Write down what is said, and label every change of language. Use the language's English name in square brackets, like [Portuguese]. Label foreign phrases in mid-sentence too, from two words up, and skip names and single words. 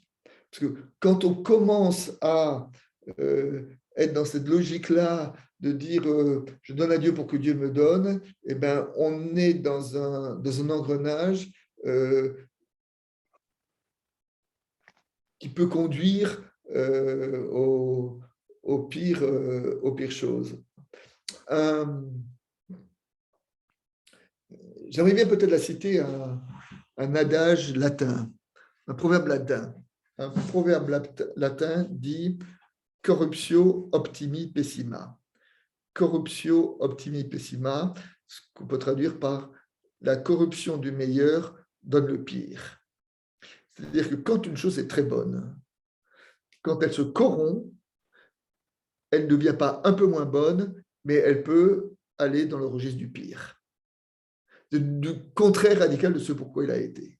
[French] Parce que quand on commence à être dans cette logique-là de dire je donne à Dieu pour que Dieu me donne, eh ben, on est dans un engrenage qui peut conduire aux pires choses. J'aimerais bien peut-être la citer un adage latin, un proverbe latin. Un proverbe latin dit [Latin] corruptio optimi pessima. Corruptio optimi pessima, [French] ce qu'on peut traduire par la corruption du meilleur donne le pire. C'est-à-dire que quand une chose est très bonne, quand elle se corrompt, elle ne devient pas un peu moins bonne, mais elle peut aller dans le registre du pire, du contraire radical de ce pourquoi il a été.